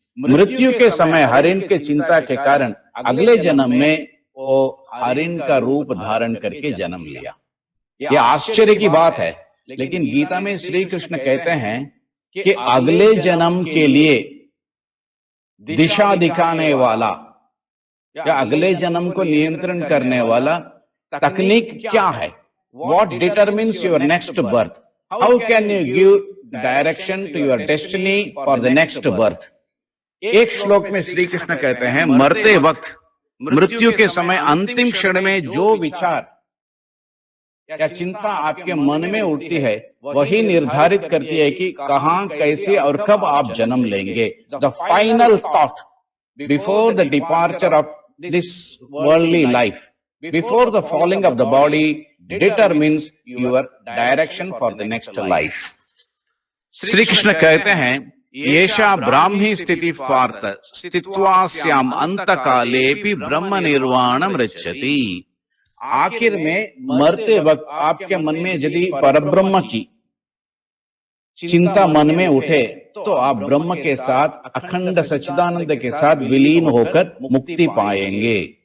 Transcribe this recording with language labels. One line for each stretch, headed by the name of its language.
Hindi: मृत्यु के समय हरिण के चिंता के कारण अगले जन्म में वो हरिण का रूप धारण करके जन्म लिया। यह आश्चर्य की बात है, लेकिन गीता में श्री कृष्ण कहते हैं कि अगले जन्म के लिए दिशा दिखाने वाला या अगले जन्म को नियंत्रण करने वाला तकनीक क्या है?
English: What determines your next birth? How can you give direction to your destiny for the next birth?
Hindi: एक श्लोक में श्री कृष्ण कहते हैं, मरते वक्त, मृत्यु के समय, अंतिम क्षण में जो विचार या चिंता आपके मन में उठती है वही निर्धारित करती है कि कहां, कैसे और कब आप जन्म लेंगे।
English: The final thought before the departure of this worldly life, before the falling of the body, determines your direction for the next life.
Hindi: Shri Krishna कहते हैं,
Sanskrit: येषा ब्राह्मी स्थिति पार्थ स्थित्वास्याम अंतकालेपि ब्रह्म निर्वाणम रक्षति।
Hindi: आखिर में मरते वक्त आपके मन में यदि परब्रह्म की चिंता मन में उठे तो आप ब्रह्म के साथ अखंड सच्चिदानंद के साथ विलीन होकर मुक्ति पाएंगे।